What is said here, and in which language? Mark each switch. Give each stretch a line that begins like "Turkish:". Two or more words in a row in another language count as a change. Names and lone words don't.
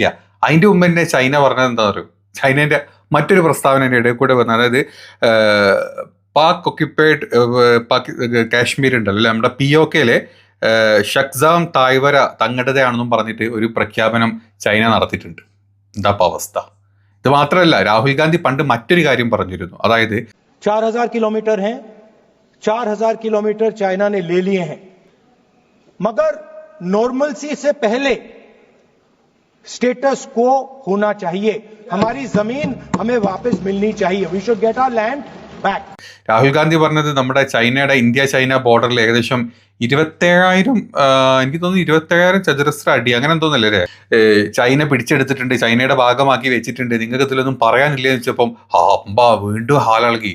Malayalam: അതിന്റെ മുമ്പ് തന്നെ ചൈന പറഞ്ഞത് എന്താ പറയുക, ചൈനയുടെ മറ്റൊരു പ്രസ്താവനയുടെ ഇടയിൽ കൂടെ വന്നത്, അതായത് പാക് ഒക്യുപ്പൈഡ് കാശ്മീർ ഉണ്ടല്ലോ അല്ലെ, നമ്മുടെ POKയിലെ ഷക്സാം തായ്വര തങ്ങളുടേതാണെന്നും പറഞ്ഞിട്ട് ഒരു പ്രഖ്യാപനം ചൈന നടത്തിയിട്ടുണ്ട്. എന്താ അവസ്ഥ? ഇത് മാത്രമല്ല, രാഹുൽ ഗാന്ധി പണ്ട് മറ്റൊരു കാര്യം പറഞ്ഞിരുന്നു, അതായത്
Hindi: 4000 किलोमीटर हैं, 4000 किलोमीटर चाइना ने ले लिए हैं, मगर नॉर्मलसी से पहले
English: status quo
Hindi: होना चाहिए, हमारी जमीन हमें वापस मिलनी चाहिए,
English: We should get our land back.
Malayalam: രാഹുൽ ഗാന്ധി പറഞ്ഞത് നമ്മുടെ ഇന്ത്യ ചൈന ബോർഡറിൽ ഏകദേശം 27,000 എനിക്ക് തോന്നുന്നു 27,000 ചതുരശ്ര അടി അങ്ങനെ തോന്നല്ലേ ചൈന പിടിച്ചെടുത്തിട്ടുണ്ട്, ചൈനയുടെ ഭാഗമാക്കി വെച്ചിട്ടുണ്ട്, നിങ്ങൾക്ക് ഇതിലൊന്നും പറയാനില്ല എന്ന് വെച്ചപ്പം വീണ്ടും ഹാലിളകി.